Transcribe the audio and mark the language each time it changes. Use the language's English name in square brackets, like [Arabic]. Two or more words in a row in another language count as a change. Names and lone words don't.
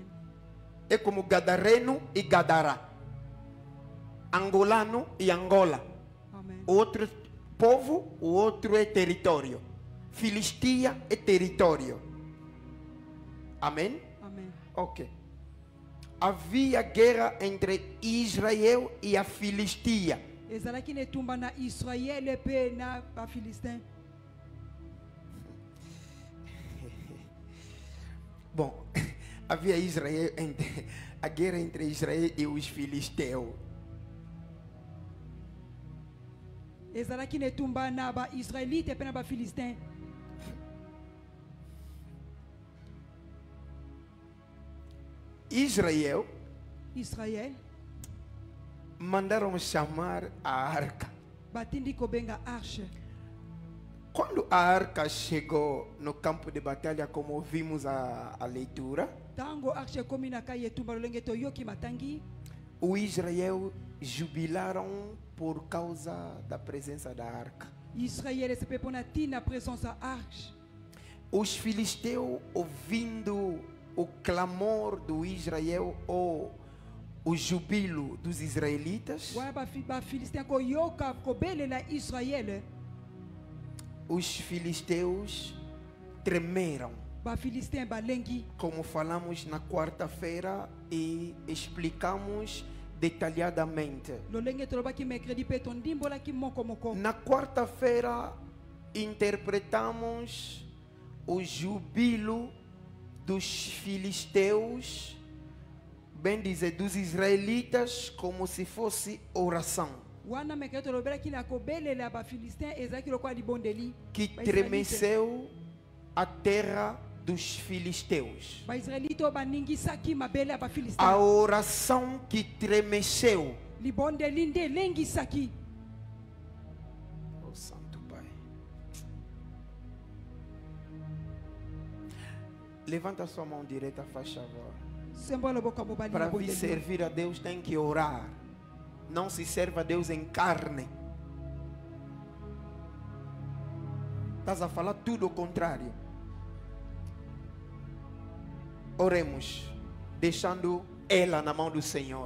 [Portuguese] É como Gadareno e Gadará, angolano e Angola. Amen. Outro povo, o outro é território. Filistia é território. Amém? Amen. Ok. Havia guerra entre Israel e a Filistia. [Lingala] Ezalaki na etumba na Israel pe na ba Philistins. [Portuguese] Bom, havia a guerra entre Israel e os filisteus. [Lingala] Ezalaki na etumba na ba Israelite pe na ba Philistins. [Portuguese] Israel Israel mandaram chamar a arca. [Lingala] batindi kobenga arche. [Portuguese] Quando a arca chegou no campo de batalha, como vimos a leitura, [Lingala] Tango arche komi na kai etumba lolenge toyoki matangi. [Portuguese] o Israel jubilaram por causa da presença da arca. [Lingala] Israel se pe pona tina présence à arche. [Portuguese] Os filisteus, ouvindo o clamor do Israel ou o jubilo dos israelitas, [Lingala] Wa ba Philistins koyoka kobelela Israel. [Portuguese] os filisteus tremeram, [Lingala] Ba Philistins balengi. [Portuguese] como falamos na quarta-feira e explicamos detalhadamente. [Lingala] Lolenge tolobaki mercredi pe tondimbola ki moko moko. [Portuguese] Na quarta-feira interpretamos o jubilo dos filisteus, bem dizer, dos israelitas, como se fosse oração, [Lingala] Wana mercredi tolobelaki na kobelela ba Philistins ezaki lokwa libondeli. [Portuguese] que [Lingala] Ba Israelite. [Portuguese] tremeceu a terra dos filisteus. [Lingala] Ba Israelite baningisaki mabele ba [Portuguese] A [Lingala] Philistins. [Portuguese] oração que tremeceu. [Lingala] Libondeli nde lengisaki. [Portuguese] Oh, Santo Pai. Levanta a sua mão direita, faz favor. [Lingala] Sembo loboko mobali [Portuguese] Para [Lingala] na [Portuguese] vir [Lingala] bonde. [Portuguese] servir a Deus tem que orar. Não se serve a Deus em carne. Estás a falar tudo o contrário. Oremos, deixando ela na mão do Senhor.